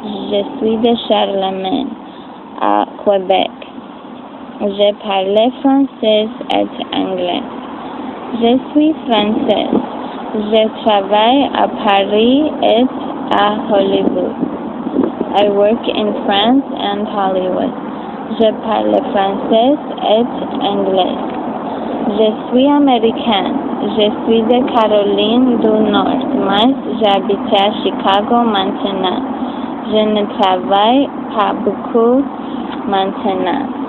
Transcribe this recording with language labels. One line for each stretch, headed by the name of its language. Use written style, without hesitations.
French: Je suis de Charlemagne, à Québec. Je parle français et anglais. Je suis française. Je travaille à Paris et à Hollywood.
English: I work in France and Hollywood.
French: Je parle français et anglais. Je suis américaine. Je suis de Caroline du Nord, mais j'habite à Chicago maintenant. Je ne travaille pas beaucoup maintenant.